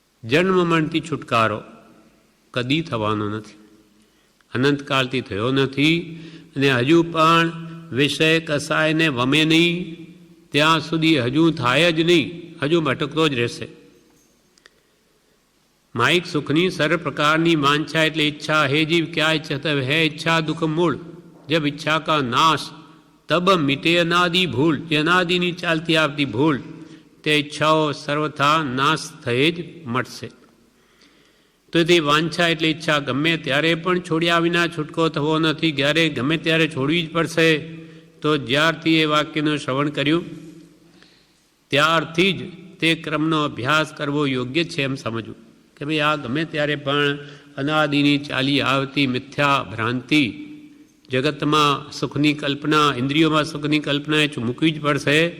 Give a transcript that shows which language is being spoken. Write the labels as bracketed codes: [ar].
[gu] જન્મ મરણથી છુટકારો કદી થવાનો નથી, અનંતકાળથી થયો નથી અને હજુ પણ વિષય કસાયને વમે નહીં ત્યાં સુધી હજુ થાય જ નહીં, હજુ ભટકતો જ રહેશે. माइक सुखनी सर्व प्रकार वांछा એટલે इच्छा. [hi] हे जीव क्या इच्छा है इच्छा दुख मूल. जब इच्छा का नाश तब मिटे अनादि भूल. [gu] જે અનાદિની ચાલતી આવતી ભૂલ તે ઈચ્છાઓ સર્વથા નાશ થઈ જ મળશે. તો તે વાંછા એટલે ઈચ્છા ગમે ત્યારે પણ છોડ્યા વિના છૂટકો થવો નથી, જ્યારે ગમે ત્યારે છોડવી જ પડશે. તો જ્યારથી એ વાક્યનું શ્રવણ કર્યું ત્યારથી જ તે ક્રમનો અભ્યાસ કરવો યોગ્ય છે એમ સમજવું કે ભાઈ આ ગમે ત્યારે પણ અનાદિની ચાલી આવતી મિથ્યા ભ્રાંતિ, જગતમાં સુખની કલ્પના, ઇન્દ્રિયોમાં સુખની કલ્પના એ મૂકવી જ પડશે.